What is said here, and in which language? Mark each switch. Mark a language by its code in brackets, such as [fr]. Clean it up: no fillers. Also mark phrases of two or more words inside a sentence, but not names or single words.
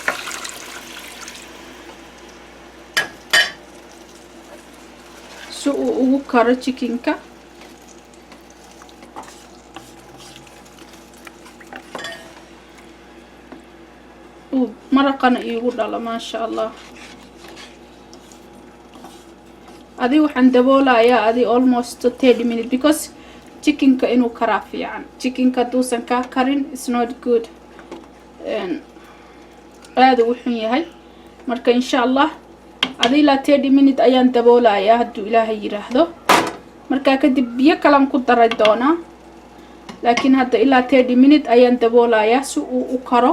[so] si uu ugu karo chickenka. maraqana iigu dhalo [ar] maasha allah. [so] adi waxaan daboolayaa [en] almost 30 minutes [so] because chickenka inuu karaa fiican. chickenka haduusan kaa karin [en] it's not good, [so] aada u xun yahay. marka [ar] insha allah [so] adi ilaa 30 minutes ayaan daboolayaa hadduu ilaahay yiraahdo. markaa kadib biyo kalan ku daray doonaa, laakiin hadda ilaa 30 minutes ayaan daboolayaa si uu u karo.